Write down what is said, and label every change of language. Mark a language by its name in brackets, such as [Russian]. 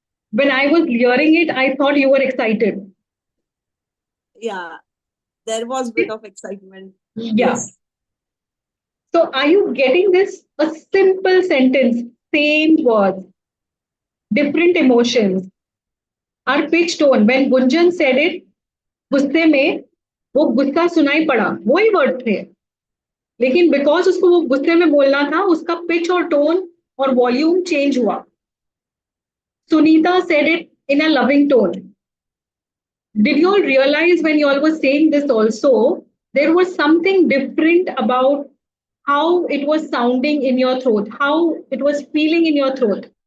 [English] When I was hearing it, I thought you were excited. Yeah, there was a bit of excitement. Yeah. Yes. So are you getting this? A simple sentence, same words, different emotions. Our pitch tone, when Gunjan said it, [Hindi] गुस्से में वो गुस्सा सुनाई पड़ा, वही word थे, लेकिन because उसको वो गुस्से में बोलना था, उसका पिच और टोन और वॉल्यूम चेंज हुआ. [English] Sunita said it in a loving tone. Did you all realize when you all were saying this also, there was something different about how it was sounding in your throat, how it was feeling in your throat?